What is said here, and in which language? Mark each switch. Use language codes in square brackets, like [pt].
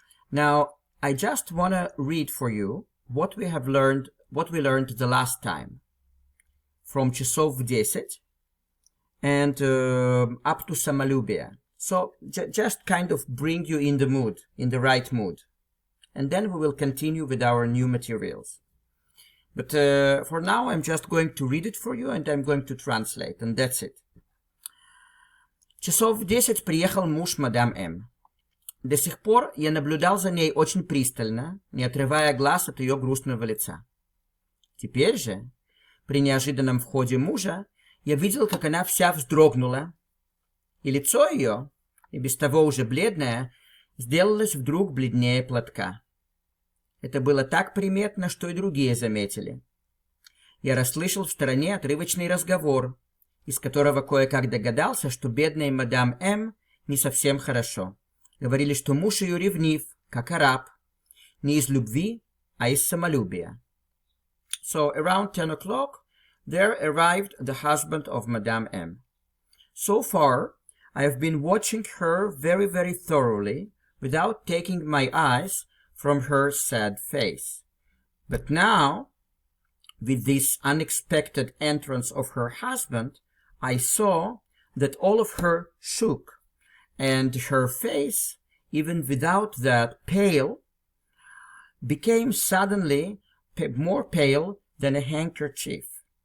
[en] Now, I just want to read for you what we learned the last time, from [ru] часов в 10 [en] and up to самолюбие. So just kind of bring you in the mood, in the right mood. And then we will continue with our new materials. But for now, I'm just going to read it for you and I'm going to translate, and that's it. [ru] Часов в 10 приехал муж Мадам М. До сих пор я наблюдал за ней очень пристально, не отрывая глаз от ее грустного лица. Теперь же, при неожиданном входе мужа, я видел, как она вся вздрогнула, и лицо ее, и без того уже бледное, сделалось вдруг бледнее платка. Это было так приметно, что и другие заметили. Я расслышал в стороне отрывочный разговор, из которого кое-как догадался, что бедной мадам М не совсем хорошо. Говорили, что муж ее ревнив, как араб, не из любви, а из самолюбия. [en] So around 10 o'clock, there arrived the husband of Madame M. So far, I have been watching her very, very thoroughly, without taking my eyes from her sad face. But now, with this unexpected entrance of her husband, I saw that all of her shook, and her face, even without that pale, became suddenly more pale than a handkerchief.